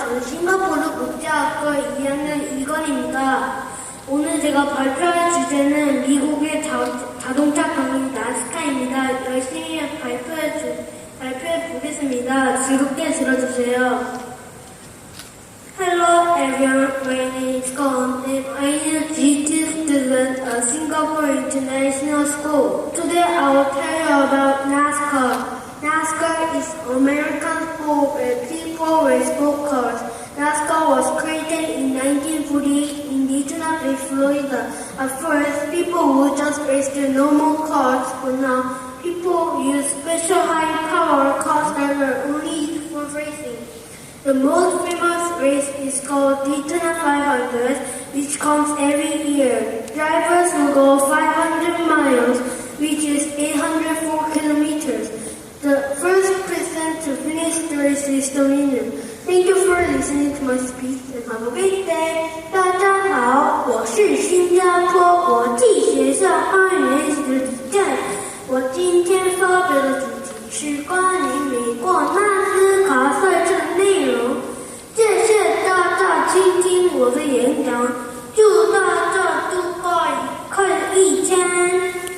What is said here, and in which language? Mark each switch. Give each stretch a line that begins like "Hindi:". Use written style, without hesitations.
Korean: 저는 싱가포르 국제학교 2학년 이건입니다. 오늘 제가 발표할 주제는 미국의 자동차 경기 나스카입니다. 열심히 발표해 보겠습니다. 즐겁게 들어주세요.
English: Hello everyone, my name is Gon and I am a G2 student at Singapore International School. Today I will tell you about NASCAR. NASCAR is American sport where people race sport cars. NASCAR was created in 1948 in Daytona Beach, Florida. At first, people would just race their normal cars, but now people use special high-power cars that are only used for racing. The most famous race is called Daytona 500, which comes every year. Drivers will go 500 miles, which is 804 kilometers. The first person to finish the race is the winner. Thank you for listening to my speech and have a great day.
Chinese: 大家好，我是新加坡国际学校2年级的李健。我今天发表的主题是关于美国纳斯卡赛车的内容。谢谢大家倾听我的演讲，祝大家度过愉快的一天。